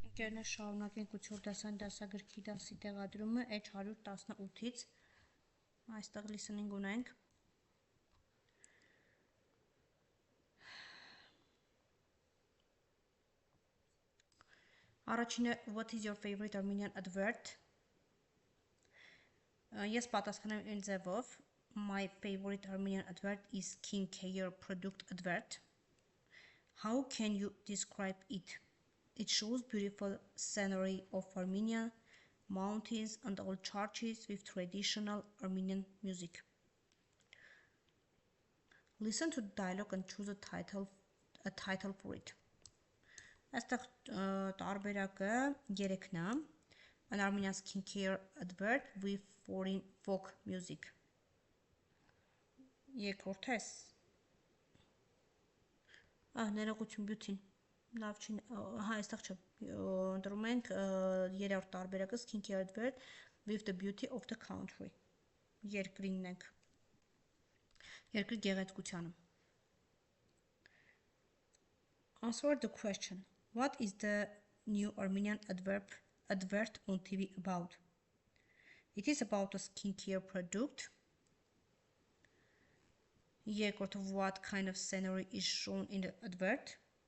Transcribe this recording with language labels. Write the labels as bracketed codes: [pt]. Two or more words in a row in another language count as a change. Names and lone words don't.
[hy] Ընկերներ, շարունակենք 8-րդ դասային դասագրքի դասի տեղադրումը էջ 118-ից այստեղ listening ունենք առաջինը [en] what is your favorite Armenian advert [hy] ես պատասխանեմ այն ձևով [en] my favorite Armenian advert is skincare product advert how can you describe it It shows beautiful scenery of Armenia, mountains and old churches with traditional Armenian music. Listen to the dialogue and choose a title for it. [hy] Այստեղ տարբերակը 3-ն է. [en] An Armenian skincare advert with foreign folk music. [hy] Երկրորդը էս. ներողություն beauty-ն. Լավ չի, այստեղ չէ, ընտրում ենք երրորդ տարբերակը [en] skincare advert with the beauty of the country. [hy] Երկրինն ենք. Երկրի գեղեցկությանը. [en] Answer the question. What is the new Armenian advert on TV about? It is about a skincare product. Երկրորդը what kind of scenery is shown in the advert?